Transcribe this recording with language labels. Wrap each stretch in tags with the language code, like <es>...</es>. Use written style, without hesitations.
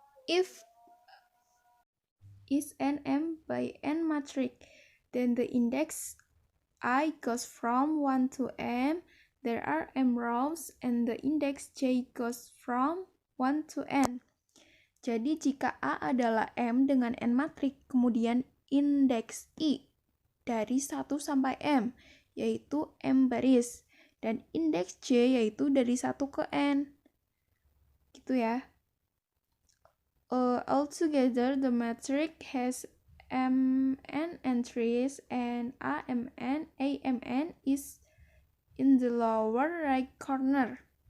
<en>If is an M by N matrix, then the index I goes from 1 to M. There are M rows, and the index J goes from 1 to N.</en> <id>Jadi jika A adalah M dengan N matrix, kemudian indeks I dari 1 sampai M, yaitu M baris, dan indeks J yaitu dari 1 ke N. Gitu ya.</id> <en>Altogether, the matrix has Mn entries, and AMN is in the lower right corner.</en>